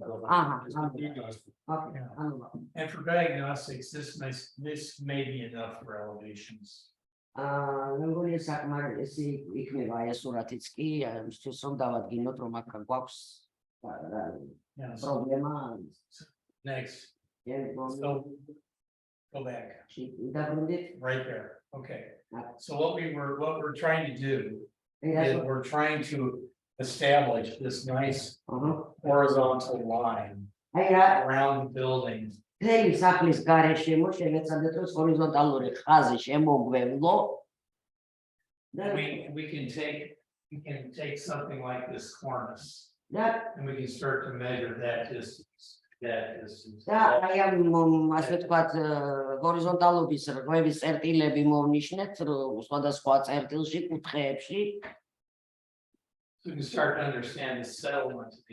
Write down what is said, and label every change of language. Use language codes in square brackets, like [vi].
[en] And for diagnostics, this may be enough for elevations. [ka] მეგონია საკმარისი იქნება აი სურათიც კი, იმისთვის რომ დავადგინოთ რომ აქ გვაქვს პრობლემა. [en] Next. So, go back. Right there. Okay. So what we're trying to do is we're trying to establish this nice horizontal line around the building. [ka] Keli saklis gareshemo შეგეცადეთ რომ ჰორიზონტალური ხაზი შემოგვევლო. [en] We can take something like this cornice and we can start to measure that distance. [ka] და აი ამ ასე ვთქვათ ჰორიზონტალობის რღვევის წერტილები მოვნიშნეთ სხვადასხვა წერტილში, კუთხეებში. [en] So you can start to understand the settlement.